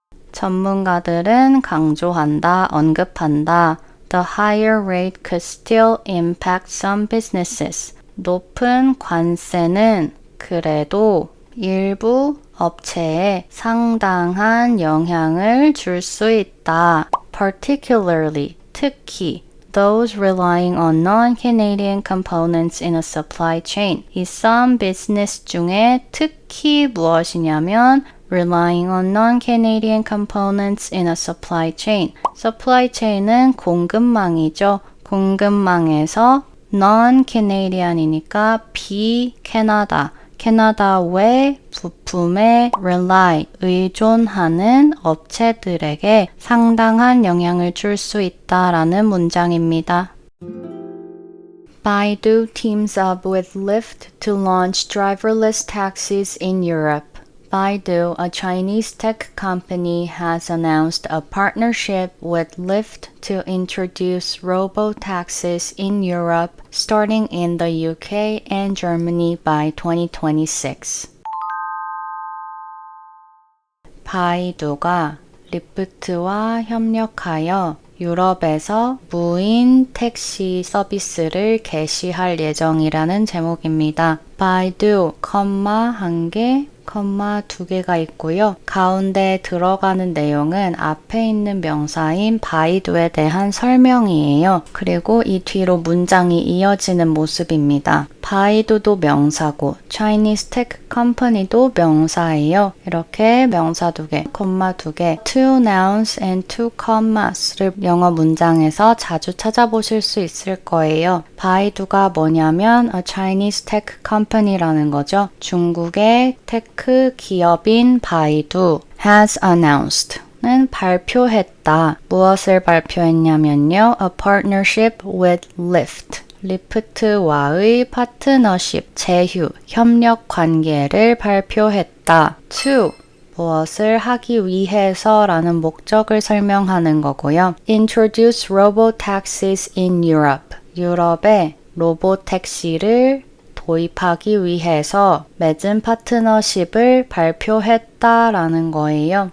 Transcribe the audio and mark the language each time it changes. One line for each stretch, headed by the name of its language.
Korean: 전문가들은 강조한다, 언급한다.
English: The higher rate could still impact some businesses.
Korean: 높은 관세는 그래도 일부 업체에 상당한 영향을 줄 수 있다.
English: Particularly,
Korean: 특히
English: those relying on non-Canadian components in a supply chain.
Korean: 이
English: some business
Korean: 중에 특히 무엇이냐면
English: relying on non-Canadian components in a supply chain.
Korean: supply chain은 공급망이죠. 공급망에서 non-Canadian이니까 비캐나다. 캐나다 외 부품에 rely, 의존하는 업체들에게 상당한 영향을 줄 수 있다라는 문장입니다.
English: Baidu teams up with Lyft to launch driverless taxis in Europe. Baidu, a Chinese tech company, has announced a partnership with Lyft to introduce robo-taxis in Europe starting in the UK and Germany by 2026.
Korean: 바이두가 리프트와 협력하여 유럽에서 무인 택시 서비스를 개시할 예정이라는 제목입니다. 바이두, 한 개, 두 개가 있고요. 가운데 들어가는 내용은 앞에 있는 명사인 바이두에 대한 설명이에요. 그리고 이 뒤로 문장이 이어지는 모습입니다. 바이두도 명사고 Chinese Tech Company도 명사예요. 이렇게 명사 2개, 콤마 2개,
English: two nouns and two commas
Korean: 를 영어 문장에서 자주 찾아보실 수 있을 거예요. 바이두가 뭐냐면
English: a Chinese Tech Company
Korean: 라는 거죠. 중국의 테크 기업인 바이두
English: has announced
Korean: 는 발표했다. 무엇을 발표했냐면요.
English: A partnership with Lyft.
Korean: 리프트와의 파트너십, 제휴, 협력 관계를 발표했다. to 무엇을 하기 위해서 라는 목적을 설명하는 거고요.
English: Introduce robo-taxis in Europe.
Korean: 유럽에 로봇택시를 도입하기 위해서 맺은 파트너십을 발표했다라는 거예요.